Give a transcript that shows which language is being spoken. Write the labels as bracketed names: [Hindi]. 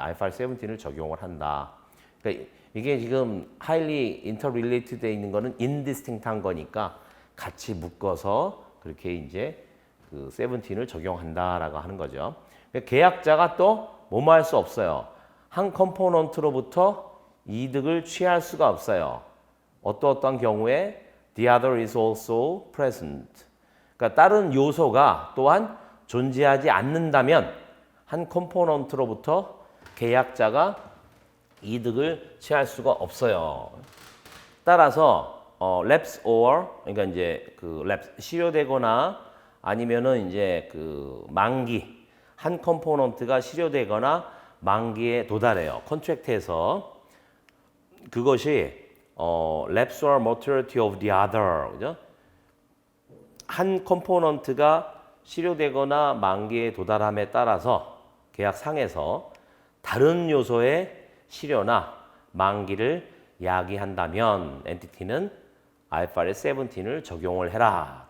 [Korean] IFRS 17을 적용을 한다. 그러니까 이게 지금 highly interrelated 돼 있는 거는 indistinct한 거니까 같이 묶어서 그렇게 이제 그 17을 적용한다라고 하는 거죠. 계약자가 또 뭐뭐 할 수 없어요. 한 컴포넌트로부터 이득을 취할 수가 없어요. 어떠한 경우에 [English] the other is also present. [Korean] 그러니까 다른 요소가 또한 존재하지 않는다면 한 컴포넌트로부터 계약자가 이득을 취할 수가 없어요. 따라서 lapse or 그러니까 이제 그 lapse 실효되거나 아니면은 이제 그 만기 한 컴포넌트가 실효되거나 만기에 도달해요. 컨트랙트에서 그것이 [English] lapse or maturity of the other [Korean] 그죠? 한 컴포넌트가 실효되거나 만기에 도달함에 따라서 계약상에서 다른 요소의 실효나 만기를 야기한다면 엔티티는 IFRS 17을 적용을 해라.